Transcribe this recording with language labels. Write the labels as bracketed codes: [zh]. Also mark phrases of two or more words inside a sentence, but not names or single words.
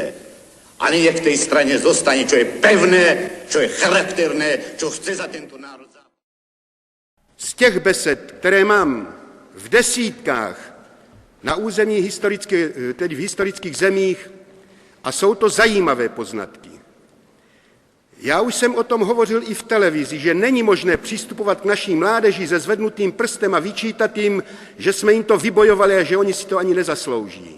[sk] A nech v tej strane zostane, čo je pevné, čo je charakterné, čo chce za tento národ. [cs] Z těch besed, které mám v desítkách na území teď v historických zemích, a jsou to zajímavé poznatky. Já už jsem o tom hovořil i v televizi, že není možné přistupovat k naší mládeži se zvednutým prstem a vyčítat jim, že jsme jim to vybojovali a že oni si to ani nezaslouží.